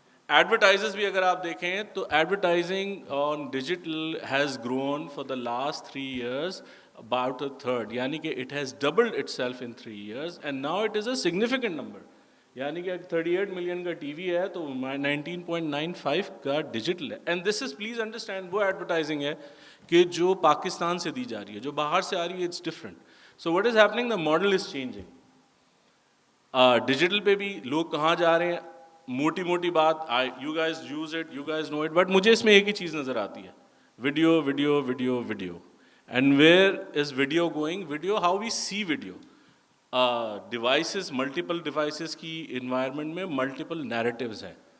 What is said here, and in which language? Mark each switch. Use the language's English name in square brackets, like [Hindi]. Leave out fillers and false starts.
[English] advertisers بھی اگر آپ دیکھیں تو advertising on digital has grown for the last 3 years about a third, [Urdu] یعنی کہ [English] It has doubled itself in 3 years and now it is a significant number. [Urdu] یعنی کہ 38 ملین کا ٹی وی ہے تو 19.95 کا ڈیجیٹل ہے. [English] and this is, please understand, [Urdu] وہ ایڈورٹائزنگ ہے کہ جو پاکستان سے دی جا رہی ہے, جو باہر سے آ رہی ہے [English] It's different. So what is happening, the model is changing. [Urdu] Digital پہ بھی لوگ کہاں جا رہے ہیں, موٹی موٹی بات, [English] you guys use it, you guys know it, [Urdu] but مجھے اس میں ایک ہی چیز نظر آتی ہے, video video video video. [English] And where is video going, video, how we see video. [Urdu] Devices, multiple devices کی انوائرمنٹ میں ملٹیپل نیریٹیوز ہیں.